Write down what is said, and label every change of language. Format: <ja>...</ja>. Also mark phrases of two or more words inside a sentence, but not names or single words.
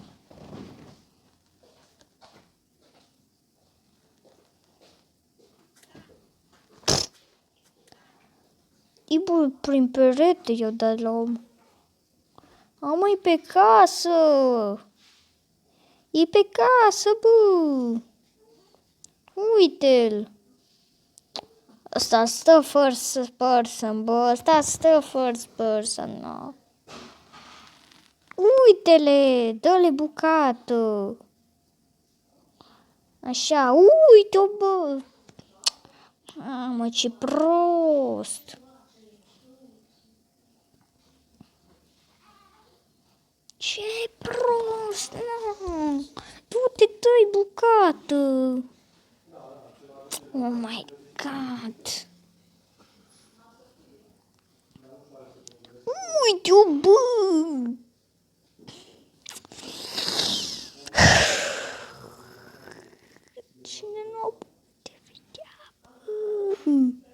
<ro>Ibă, prin perete eu dat la om. Am pe casă. E pe casă, bă. Uite-l. Ăsta stă</ro> <en>first person,</en> <ro>bă. Ăsta stă</ro> <en>first person,</en> <ro>no. Uite-le, dă-le bucată. Așa, uite-o, bă. Mă, ce prost. Ce prost, nu. Du-te, dă-i bucată.</ro> <en>Oh my God.</en> <ro>Uite-o, bă. Cine nu o poate vedea, bă?</ro>